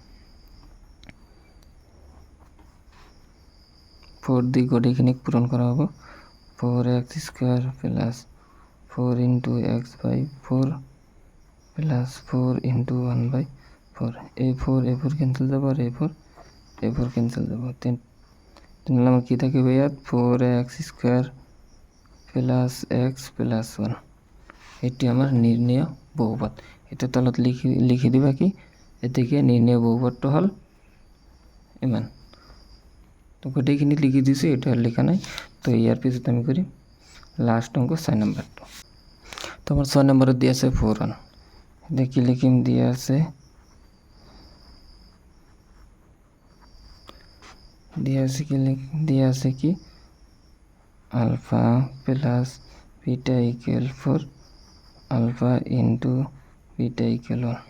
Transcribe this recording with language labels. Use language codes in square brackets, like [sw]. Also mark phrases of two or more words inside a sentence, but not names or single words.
[bn] 4 দিয়ে গোটেখানি পূরণ করা হবো, [en] 4x square plus 4 into x/4 plus 4 into 1/4. [bn] এই 4 ক্যান্সেল যাবো, আর এই 4 ক্যান্সেল যাবো। তাহলে আমার কি থাকে ভাইয়া, [en] 4x square plus x plus 1. [bn] এটি আমার নির্ণেয় বহুপদ। এটা তলত লিখে দিবা কি, এ থেকে নির্ণেয় বহুপদটা হল ইমান। তো গোটেইখিনি লিখি দিছি, এটা আর লেখা নাই। তো ইয়ার পিছনে আমি করি লাস্ট অঙ্ক 6 নম্বরটা। তো আমার 6 নম্বরে দিয়ে আছে 4 দেখি লিখিম, দিয়ে আছে কি [en] alpha plus beta equal 4, alpha into beta equal 1.